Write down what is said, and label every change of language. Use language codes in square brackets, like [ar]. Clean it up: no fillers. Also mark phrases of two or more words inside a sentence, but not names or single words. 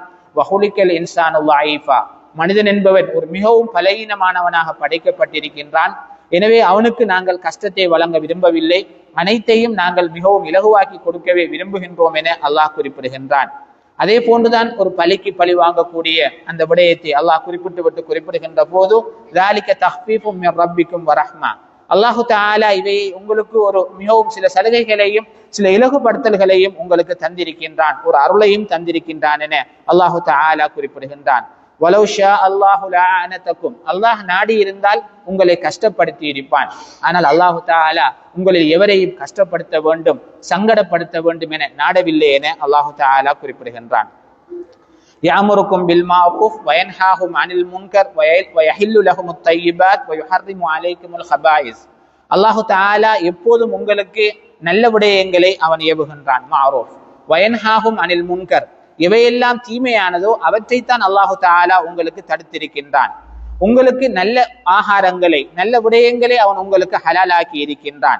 [ar] وخلق الإنسان ضعيفا, [ta] மனிதன் என்பவன் ஒரு மிகவும் பலவீனமானவனாக படைக்கப்பட்டிருக்கின்றான். எனவே அவனுக்கு நாங்கள் கஷ்டத்தை வழங்க விரும்பவில்லை, அனைத்தையும் நாங்கள் மிகவும் இலகுவாக்கி கொடுக்கவே விரும்புகின்றோம் என அல்லாஹ் குறிப்பிடுகின்றான். அதே போன்றுதான் ஒரு பலிக்கு பழி வாங்கக்கூடிய அந்த விடயத்தை அல்லாஹ் குறிப்பிடுகின்ற போது, [ar] ذَلِكَ تَخْفِيفٌ مِّن رَّبِّكُمْ وَرَحْمَةٌ, الله تعالى [ta] இவை உங்களுக்கு ஒரு மிகவும் சில சலுகைகளையும் சில இலகுபடுத்தல்களையும் உங்களுக்கு தந்திருக்கின்றான், ஒரு அருளையும் தந்திருக்கின்றான் என [ar] الله تعالى [ta] குறிப்பிடுகின்றான். [ar] ولو شاء الله لأعنتكم, [ta] அல்லாஹ் நாடி இருந்தால் உங்களை கஷ்டப்படுத்தி இருப்பான். ஆனால் [ar] الله تعالى [ta] உங்களில் எவரையும் கஷ்டப்படுத்த வேண்டும், சங்கடப்படுத்த வேண்டும் என நாடவில்லை என [ar] الله تعالى [ta] குறிப்பிடுகின்றான். [ar] يأمركم بالمعروف وينهاكم عن المنكر ويحل لكم الطيبات ويحرم عليكم الخبائث, الله تعالى [ta] எப்போதும் உங்களுக்கு நல்ல விடயங்களை அவன் ஏவுகின்றான். [ar] معروف وينهاكم عن المنكر, [ta] எவையெல்லாம் தீமையானதோ அவற்றைத்தான் அல்லாஹு தஆலா உங்களுக்கு தடுத்திருக்கின்றான். உங்களுக்கு நல்ல ஆகாரங்களை நல்ல விடயங்களை அவன் உங்களுக்கு ஹலாலாக்கி இருக்கின்றான்.